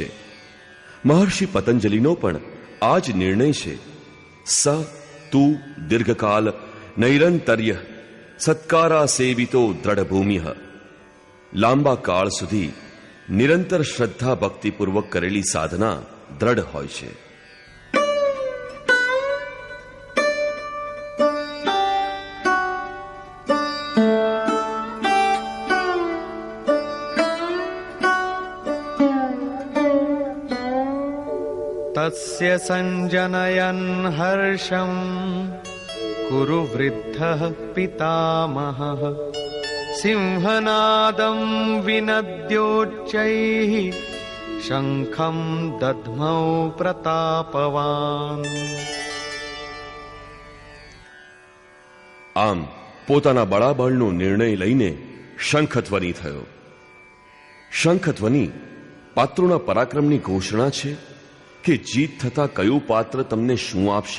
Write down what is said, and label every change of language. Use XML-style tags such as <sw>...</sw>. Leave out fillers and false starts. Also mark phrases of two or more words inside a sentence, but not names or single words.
<gu>મહર્ષિ પતંજલિનો પણ આ જ નિર્ણય છે.</gu> <sa>स तु दीर्घकाल नैरन्तर्य सत्कारा सेवितो दृढभूमिः.</sa> <gu>લાંબા કાળ સુધી નિરંતર શ્રદ્ધા ભક્તિપૂર્વક કરેલી સાધના દ્રઢ હોય છે.</gu> <sa>तस्य संजनयन् हर्षं कुरु वृद्धः पितामहः. सिंहनादं विनद्योच्चैः शङ्खं दध्मौ प्रतापवान्.</sa> <gu>આમ પોતાના બળાબળનો નિર્ણય લઈને શંખધ્વનિ થયો. શંખધ્વનિ પાત્રોના પરાક્રમની ઘોષણા છે કે જીત થતા કયું પાત્ર તમને શું આપશે.</gu>